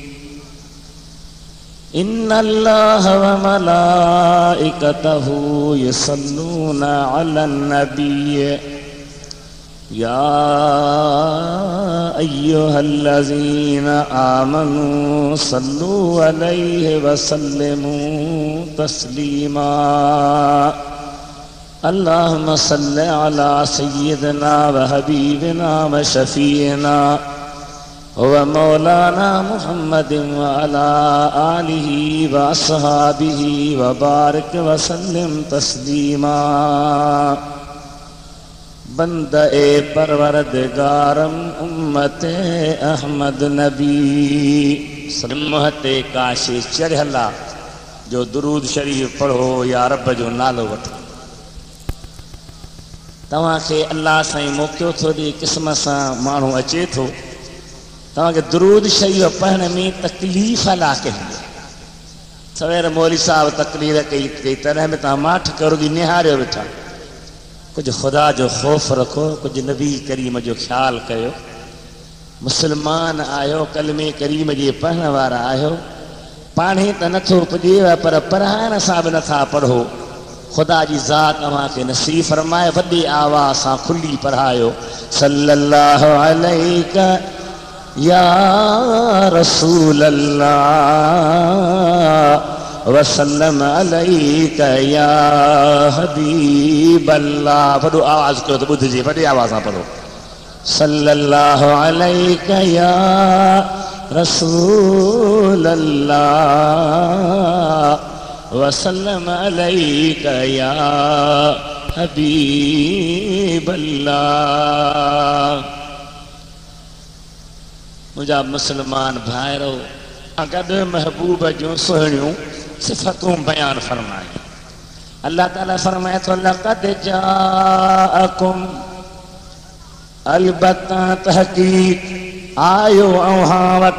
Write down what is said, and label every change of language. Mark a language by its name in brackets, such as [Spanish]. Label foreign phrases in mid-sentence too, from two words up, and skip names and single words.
[Arabic] إن الله وملائكته يصلون على النبي يا أيها الذين آمنوا صلوا عليه وسلموا تسليما. اللهم صل على سيدنا وحبيبنا وشفيعنا ومولانا محمد وعلى آله وأصحابه وبارك وسلم تسليما. [Persian] بندهٔ پروردگارم امت احمد نبی [Sindhi] सम्मते काशे चढ़ला जो दुरूद शरीफ पढ़ो या रब जो नालो वठो। तव्हां खे अल्लाह साईं मौक़ो थो ॾे क़िस्म सां माण्हू अचे थो तव्हां खे दुरूद शरीफ पढ़ण में तकलीफ़ ला कई। सवेर मौलवी साहब तकरीर कई तॾहिं बि तव्हां माठ करो की निहारियो वेठा। कुछ खुदा जो खौफ रखो, कुछ नबी करीम जो ख्याल कयो। मुसलमान आयो, कलमे करीम जे पढ़ण वारा आयो। पाणे त नथो पुॼेव पर पढ़ाइण सां बि नथा पढ़ो। खुदा जी ज़ात अव्हां खे नसीब फरमाए। वॾी आवाज़ सां खुली पढ़ायो। [Arabic] صلى الله عليك يا رسول الله وسلم عليك يا حبيب الله. [Sindhi] वॾो आवाज़ कयो त ॿुधिजे, वॾी आवाज़ सां पढ़ो। [Arabic] صلى الله عليك يا رسول الله وسلم عليك يا حبيب الله. [Sindhi] मुझा मुसलमान भाइरो, गॾु महबूब जूं सुहिणियूं सिफ़तूं बयान फरमाए। अल्लाह ताला फरमाए थो [Arabic] لقد جاءكم, [Sindhi] अलबत्ता तहक़ीक़ आयो अव्हां वटि।